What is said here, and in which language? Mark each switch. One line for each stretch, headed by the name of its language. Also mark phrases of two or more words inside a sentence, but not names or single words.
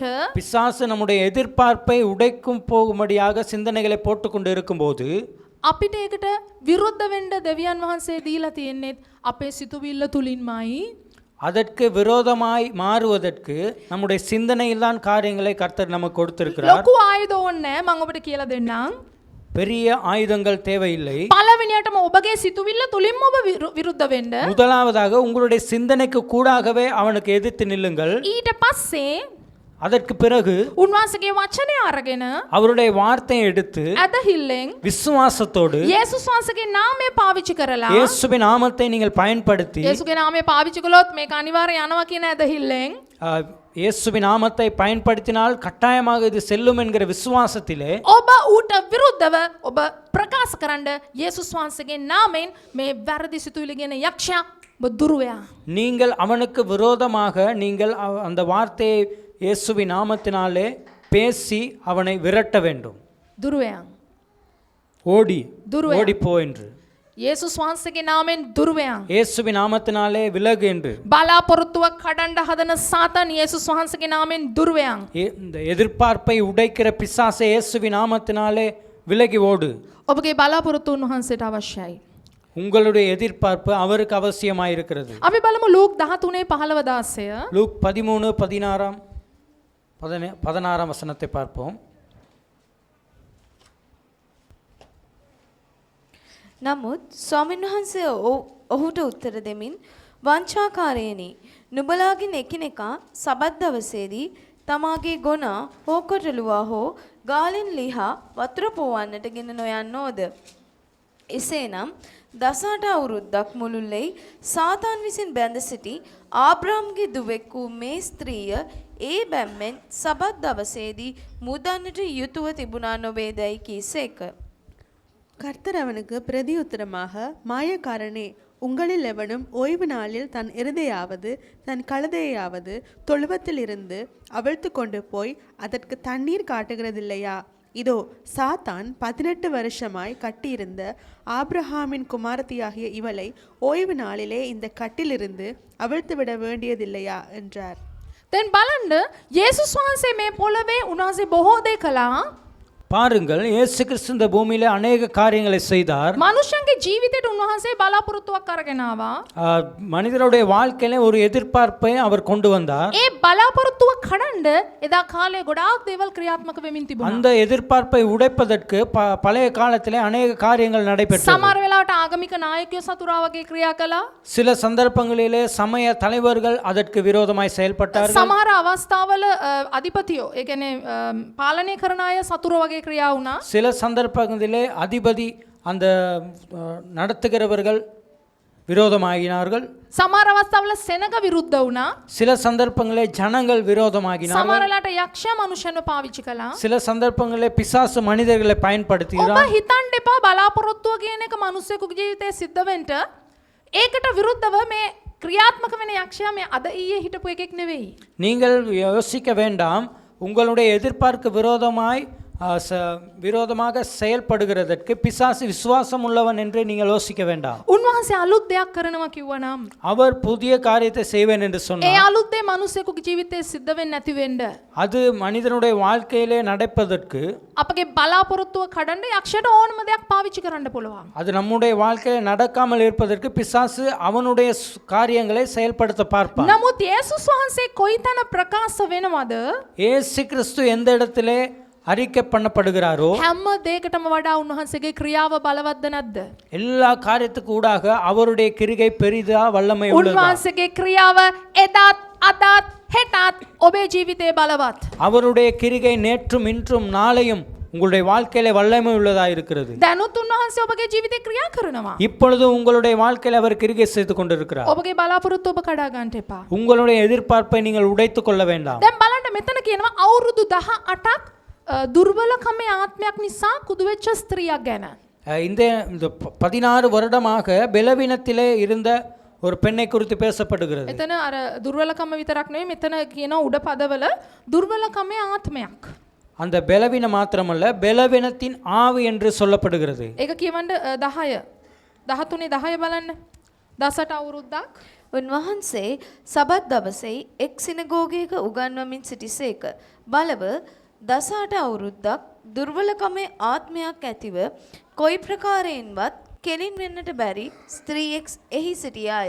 Tamil: பிசாசு நம்முடைய எதிர்பார்ப்பை உடைக்கும் போகும்படியாக சிந்தனைகளை போட்டுக்கொண்டு இருக்கும்போது
Sinhala: අපිට ඒකට විරුද්ධ වෙන්න දෙවියන් වහන්සේ දීලා තියෙන්නේ අපේ සිතුවිල්ල තුලින්මයි.
Tamil: அதற்கு விரோதமாய் மாறுவதற்கு நம்முடைய சிந்தனையில் தான் காரியங்களை கர்த்தர் நமக்கு கொடுத்திருக்கிறார்.
Sinhala: ලොකු ආයුධ ඕනේ නැහැ. මම ඔබට කියලා දෙන්නම්.
Tamil: பெரிய ஆயுதங்கள் தேவையில்லை.
Sinhala: පළවෙනියටම ඔබගේ සිතුවිල්ල තුලින්ම ඔබ විරුද්ධ වෙන්න.
Tamil: முதலாவதாக உங்களுடைய சிந்தனைக்கு கூடாகவே அவனுக்கு எதிர்த்து நில்லுங்கள்.
Sinhala: ඊට පස්සේ
Tamil: அதற்கு பிறகு
Sinhala: උන්වහන්සේගේ වචනය අරගෙන
Tamil: அவருடைய வார்த்தையை எடுத்து
Sinhala: ඇදහිල්ලෙන්
Tamil: விசுவாசத்தோடு
Sinhala: යේසුස් වහන්සේගේ නාමය පාවිච්චි කරලා
Tamil: இயேசுவின் நாமத்தை நீங்கள் பயன்படுத்தி
Sinhala: යේසුගේ නාමය පාවිච්චි කළොත් මේක අනිවාර්යයෙන් යනවා කියන ඇදහිල්ලෙන්
Tamil: இயேசுவின் நாமத்தை பயன்படுத்தினால் கட்டாயமாக இது செல்லும் என்கிற விசுவாசத்திலே
Sinhala: ඔබ ඌට විරුද්ධව ඔබ ප්‍රකාශ කරන්න යේසුස් වහන්සේගේ නාමයෙන් මේ වැරදි සිතුවිලි කියන යක්ෂයා ඔබ දුර්වයා.
Tamil: நீங்கள் அவனுக்கு விரோதமாக நீங்கள் அந்த வார்த்தையை இயேசுவின் நாமத்தினாலே பேசி அவனை விரட்ட வேண்டும்.
Sinhala: දුර්වයා.
Tamil: ஓடி
Sinhala: துருவயா.
Tamil: ஓடி போ என்று
Sinhala: යේසුස් වහන්සේගේ නාමයෙන් දුර්වයා.
Tamil: இயேசுவின் நாமத்தினாலே விலகு என்று
Sinhala: බලාපොරොත්තුව කඩන්න හදන සාතන් යේසුස් වහන්සේගේ නාමයෙන් දුර්වයා.
Tamil: இந்த எதிர்பார்ப்பை உடைக்கிற பிசாசை இயேசுவின் நாமத்தினாலே விலகி ஓடு.
Sinhala: ඔබගේ බලාපොරොත්තු උන්වහන්සේට අවශ්‍යයි.
Tamil: உங்களுடைய எதிர்பார்ப்பு அவருக்கு அவசியமாயிருக்கிறது.
Sinhala: අපි බලමු ලූක් 13:15
Tamil: லூக் 13:16 வசனத்தை பார்ப்போம்.
Sinhala: නමුත් ස්වාමීන් වහන්සේ ඔහුට උත්තර දෙමින් වංචාකාරයනි නුඹලාගෙන් එකිනෙකා සබත් දවසේදී තමාගේ ගොනා හෝ කොටලුවා හෝ ගාලෙන් ලිහා වතුර පොවන්නට ගෙන නොයන්නෝද? එසේනම් 18 අවුරුද්දක් මුළුල්ලේ සාතාන් විසින් බැඳ සිටි ආබ්‍රාම්ගේ දුවෙක් වූ මේ ස්ත්‍රිය ඒ බැම්මෙන් සබත් දවසේදී මුදන්නට යුතුව තිබුණා නොවේදයි කීසේක.
Tamil: கர்த்தர் அவனுக்கு பிரதியுத்தரமாக, மாயக்காரனே, உங்களில் எவனும் ஓய்வு நாளில் தன் எருதையாவது தன் கழுதையாவது தொழுவத்தில் இருந்து அவிழ்த்து கொண்டு போய் அதற்கு தண்ணீர் காட்டுகிறதில்லையா? இதோ சாத்தான் 18 வருஷமாய் கட்டியிருந்த ஆபிரகாமின் குமாரத்தியாகிய இவளை ஓய்வு நாளிலே இந்த கட்டிலிருந்து அவிழ்த்து விட வேண்டியதில்லையா என்றார்.
Sinhala: දැන් බලන්න යේසුස් වහන්සේ මේ පොළවේ උන්වහන්සේ බොහෝ දේ කළා.
Tamil: பாருங்கள், இயேசு கிறிஸ்து இந்த பூமியில அநேக காரியங்களை செய்தார்.
Sinhala: මනුෂ්‍යන්ගේ ජීවිතයට උන්වහන්සේ බලාපොරොත්තුවක් අරගෙන ආවා.
Tamil: மனிதனுடைய வாழ்க்கையில ஒரு எதிர்பார்ப்பை அவர் கொண்டு வந்தார்.
Sinhala: ඒ බලාපොරොත්තුව කඩන්න එදා කාලේ ගොඩාක් දේවල් ක්‍රියාත්මක වෙමින් තිබුණා.
Tamil: அந்த எதிர்பார்ப்பை உடைப்பதற்கு பழைய காலத்திலே அநேக காரியங்கள் நடைபெற்றன.
Sinhala: සමහර වෙලාවට ආගමික නායකයෝ සතුරා වගේ ක්‍රියා කළා.
Tamil: சில சந்தர்ப்பங்களிலே சமய தலைவர்கள் அதற்கு விரோதமாய் செயல்பட்டார்கள்.
Sinhala: සමහර අවස්ථාවල අධිපතියෝ ඒ කියන්නේ පාලනය කරන අය සතුරු වගේ ක්‍රියා වුණා.
Tamil: சில சந்தர்ப்பங்களிலே அதிபதி அந்த நடத்துகிறவர்கள் விரோதமாகினார்கள்.
Sinhala: සමහර අවස්ථාවල සෙනග විරුද්ධ වුණා.
Tamil: சில சந்தர்ப்பங்களிலே ஜனங்கள் விரோதமாகினார்கள்.
Sinhala: සමහර වෙලාවට යක්ෂයා මනුෂ්‍යන්ව පාවිච්චි කළා.
Tamil: சில சந்தர்ப்பங்களிலே பிசாசு மனிதர்களை
Sinhala: ඔබ
Tamil: பயன்படுத்துகிறார்.
Sinhala: හිතන්න එපා බලාපොරොත්තුව කියන එක මනුස්සයෙකුගේ ජීවිතේ සිද්ධ වෙන්න ඒකට විරුද්ධව මේ ක්‍රියාත්මක වෙන යක්ෂයා මේ අද ඊයේ හිටපු එකෙක් නෙවෙයි.
Tamil: நீங்கள் யோசிக்க வேண்டாம், உங்களுடைய எதிர்பார்க்கு விரோதமாக செயல்படுகிறதற்கு பிசாசு விசுவாசம் உள்ளவன் என்று நீங்கள் யோசிக்க வேண்டாம்.
Sinhala: උන්වහන්සේ අලුත් දෙයක් කරනවා කිව්වනම්
Tamil: அவர் புதிய காரியத்தை செய்வேன் என்று
Sinhala: ඒ
Tamil: சொன்னார்.
Sinhala: අලුත් දේ මනුස්සයෙකුගේ ජීවිතේ සිද්ධ වෙන්නේ නැති වෙන්න
Tamil: அது மனிதனுடைய வாழ்க்கையிலே நடப்பதற்கு
Sinhala: අපගේ බලාපොරොත්තුව කඩන්න යක්ෂයට ඕනම දෙයක් පාවිච්චි කරන්න පුළුවන්.
Tamil: அது நம்முடைய வாழ்க்கையில நடக்காமல் இருப்பதற்கு பிசாசு அவனுடைய காரியங்களை செயல்படுத்த பார்ப்பான்.
Sinhala: නමුත් යේසුස් වහන්සේ කොයිතන ප්‍රකාශ වෙනවද?
Tamil: இயேசு கிறிஸ்து எந்த இடத்திலே அறிக்கை பண்ணப்படுகிறாரோ
Sinhala: හැම දෙයකටම වඩා උන්වහන්සේගේ ක්‍රියාව බලවත්ද නැද්ද?
Tamil: எல்லா காரியத்துக்கு ஊடாக அவருடைய கிரிகை பெரிதா வல்லமை உள்ளதா?
Sinhala: උන්වහන්සේගේ ක්‍රියාව එදාත් අදත් හෙටත් ඔබේ ජීවිතේ බලවත්.
Tamil: அவருடைய கிரிகை நேற்றும் இன்றும் நாளையும் உங்களுடைய வாழ்க்கையில வல்லமை உள்ளதா இருக்கிறது.
Sinhala: දැනුත් උන්වහන්සේ ඔබගේ ජීවිතේ ක්‍රියා කරනවා.
Tamil: இப்பொழுது உங்களுடைய வாழ்க்கையில அவர் கிரிகை செய்து கொண்டிருக்கிறார்.
Sinhala: ඔබගේ බලාපොරොත්තු ඔබ කඩා ගන්නට එපා.
Tamil: உங்களுடைய எதிர்பார்ப்பை நீங்கள் உடைத்துக் கொள்ள வேண்டாம்.
Sinhala: දැන් බලන්න මෙතන කියනවා අවුරුදු 18ක් දුර්වලකමේ ආත්මයක් නිසා කුදු වෙච්ච ස්ත්‍රියක් ගැන.
Tamil: இந்த 16 வருடமாக பலவீனத்திலே இருந்த ஒரு பெண்ணை குறித்து பேசப்படுகிறது.
Sinhala: එතන අර දුර්වලකම විතරක් නෙවෙයි මෙතන කියන උඩ පදවල දුර්වලකමේ ආත්මයක්.
Tamil: அந்த பலவீனம் மாத்திரமல்ல, பலவீனத்தின் ஆவி என்று சொல்லப்படுகிறது.
Sinhala: ඒක කියවන්න 10 13 බලන්න 18 අවුරුද්දක් උන්වහන්සේ සබත් දවසේ එක් සිනගෝගයක උගන්වමින් සිටිසේක. බලව 18 අවුරුද්දක් දුර්වලකමේ ආත්මයක් ඇතිව කොයි ප්‍රකාරයෙන්වත් කෙලින් වෙන්නට බැරි ස්ත්‍රියෙක් එහි සිටියාය.